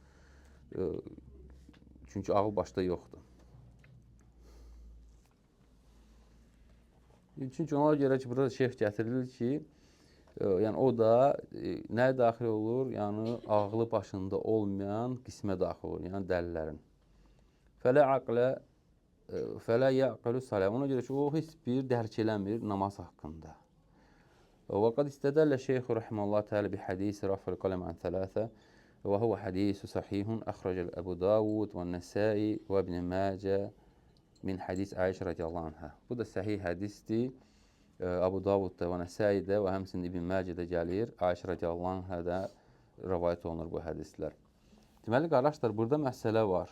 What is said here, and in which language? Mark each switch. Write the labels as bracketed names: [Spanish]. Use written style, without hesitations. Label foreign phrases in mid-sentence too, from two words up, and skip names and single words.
[Azerbaijani] Çünki ağıl başda yoxdur. Çünki ona görə ki, burada şeyh gətirilir ki, yəni o da nəyə daxil olur? Yəni ağlı başında olmayan qismə daxil olur, yəni dəlilərin. [Arabic] فلا يعقل الصلاة. [Azerbaijani] Ona görə ki, o heç bir dərk eləmir namaz haqqında. [Arabic] وقد استدل الشيخ رحمه الله تعالى بحديث رفع القلم عن ثلاثة وهو حديث صحيح أخرجه أبو داود والنسائي وابن ماجه من حديث عائشة رضي الله عنها. [Azerbaijani] Bu da səhih hədisdir. Əbu Davudda və Nəsaidə və həmçinin İbn Macədə gəlir. Ayşə [Arabic] رضي الله عنها [Azerbaijani] rəvayət olunur bu hədislər. Deməli, qardaşlar, burada məsələ var.